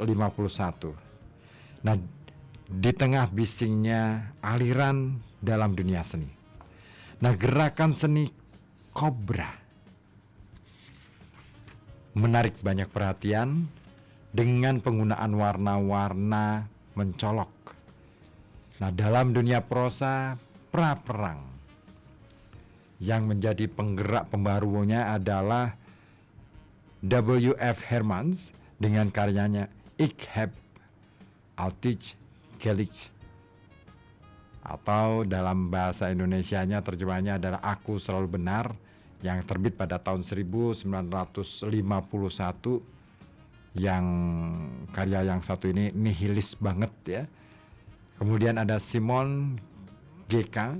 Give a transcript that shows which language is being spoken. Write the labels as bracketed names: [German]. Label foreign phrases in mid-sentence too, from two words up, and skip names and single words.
[Indonesian] Nah, di tengah bisingnya aliran dalam dunia seni, nah, gerakan seni kobra menarik banyak perhatian dengan penggunaan warna-warna mencolok. Nah, dalam dunia prosa pra-perang, yang menjadi penggerak pembarunya adalah W.F. Hermans dengan karyanya Ik heb altijd gelijk, atau dalam bahasa Indonesianya terjemahannya adalah Aku Selalu Benar, yang terbit pada tahun 1951, yang karya yang satu ini nihilis banget ya. Kemudian ada Simon G.K.